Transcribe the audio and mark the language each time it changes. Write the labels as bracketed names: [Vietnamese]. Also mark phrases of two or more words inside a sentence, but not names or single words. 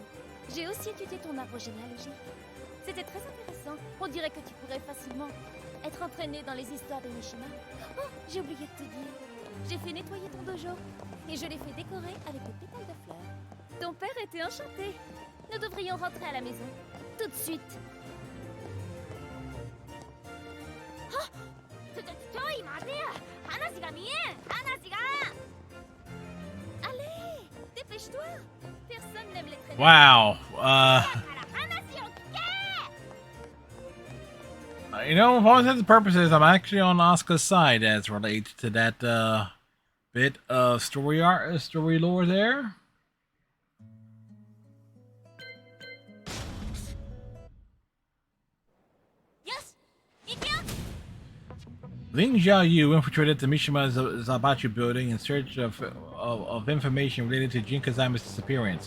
[French] J'ai aussi étudié ton arbre généalogique. C'était très intéressant. On dirait que tu pourrais facilement être entraîné dans les histoires de Mishima. Oh, j'ai oublié de te dire. J'ai fait nettoyer ton dojo et je l'ai fait décorer avec des pétales de fleurs. Ton père était enchanté. Nous devrions rentrer à la maison tout de suite. [Japanese] Oh! ちょい待てや。話が見えん。話が。 [French] Allez, dépêche-toi. Personne n'aime les traîneaux. [English] Wow. You know, for all intents and purposes, I'm actually on Asuka's side as relates to that bit of story lore there. Ling Xiaoyu infiltrated the Mishima Zabachu building in search of information related to Jin Kazama's disappearance.